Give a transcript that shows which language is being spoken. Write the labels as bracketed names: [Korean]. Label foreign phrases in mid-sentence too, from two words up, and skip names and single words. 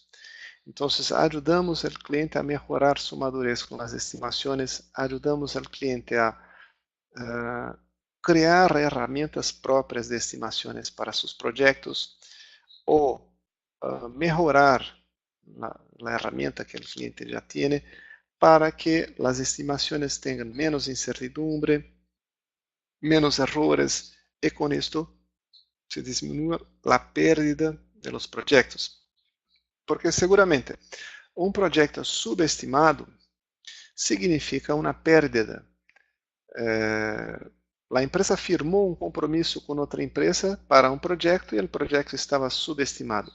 [Portuguese] Então, ajudamos o cliente a melhorar sua madurez com as estimações, ajudamos o cliente a criar ferramentas próprias de estimações para seus projetos ou melhorar a ferramenta que o cliente já tem para que as estimações tenham menos incertidumbre, menos errores e com isto se diminua a [Spanish] pérdida de los [Portuguese] projetos. Porque seguramente um projeto subestimado significa uma pérdida. A empresa firmou um compromisso com outra empresa para um projeto e o projeto estava subestimado.